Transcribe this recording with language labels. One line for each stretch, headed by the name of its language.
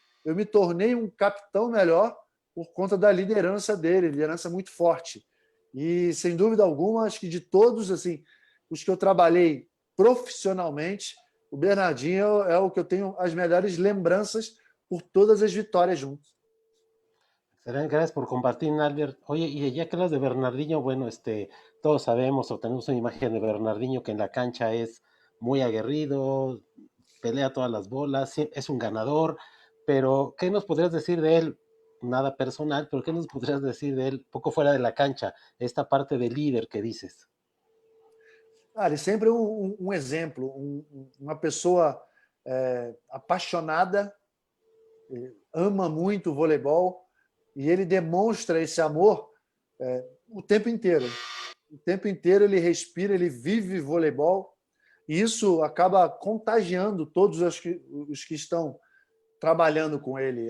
Portuguese: Eu me tornei um capitão melhor por conta da liderança dele, liderança muito forte. E, sem dúvida alguma, acho que de todos assim, os que eu trabalhei profissionalmente, o Bernardinho é o que eu tenho as melhores lembranças por todas as vitórias juntos.
Spanish: Excelente, gracias por compartir, Albert. Oye, y ya que hablas de Bernardinho, bueno, todos sabemos o tenemos una imagen de Bernardinho que en la cancha es muy aguerrido, pelea todas las bolas, es un ganador, pero ¿qué nos podrías decir de él? Nada personal, pero ¿qué nos podrías decir de él poco fuera de la cancha? Esta parte de líder que dices.
Portuguese: Ele sempre é um exemplo, uma pessoa apaixonada, ama muito o voleibol, e ele demonstra esse amor o tempo inteiro. O tempo inteiro ele respira, ele vive voleibol, e isso acaba contagiando todos os que estão trabalhando com ele.